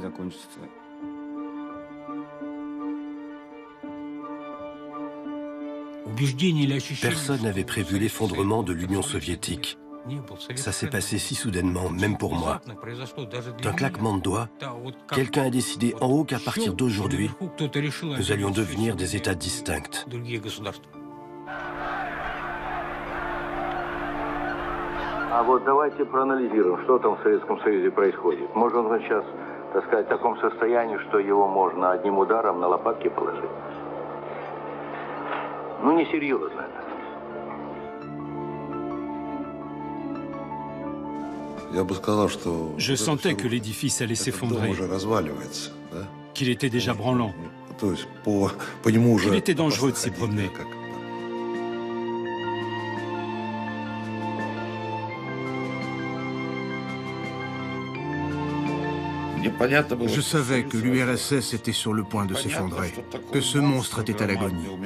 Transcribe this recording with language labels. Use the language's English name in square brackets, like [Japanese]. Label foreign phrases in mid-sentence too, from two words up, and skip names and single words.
[French] Personne n'avait prévu l'effondrement de l'Union soviétique. Ça s'est passé si soudainement, même pour moi. D'un claquement de doigts, quelqu'un a décidé en haut qu'à partir d'aujourd'hui, nous allions devenir des États distincts. [Russian] А вот давайте проанализируем, что там в Советском Союзе происходит. Может, он сейчас, так сказать, в таком состоянии, что его можно одним ударом на лопатки положить. Ну, несерьезно это. [French] Je sentais que l'édifice allait s'effondrer, qu'il était déjà branlant, qu'il était dangereux de s'y promener. Je savais que l'URSS était sur le point de s'effondrer, que ce monstre était à l'agonie.